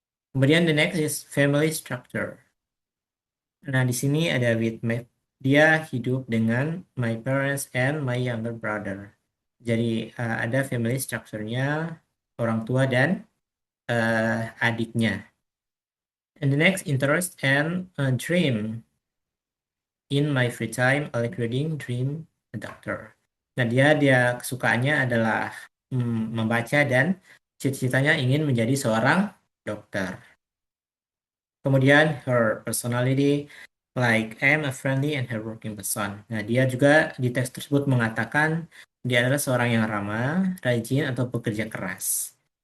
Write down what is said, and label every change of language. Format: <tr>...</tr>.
<en>Kemudian the next is family structure.</en> <id>Nah, di sini ada</id> <en>with</en> <id>Dia hidup dengan</id> <en>my parents and my younger brother.</en> <id>Jadi ada family structure-nya orang tua dan adiknya.</id> <en>And the next interest and dream. In my free time, I like reading, dream, a doctor.</en> <id>Nah, dia kesukaannya adalah membaca dan cita-citanya ingin menjadi seorang dokter.</id> <en>Kemudian her personality, like I am a friendly and hardworking person.</en> <id>Nah, dia juga di teks tersebut mengatakan dia adalah seorang yang ramah, rajin, atau pekerja keras.</id>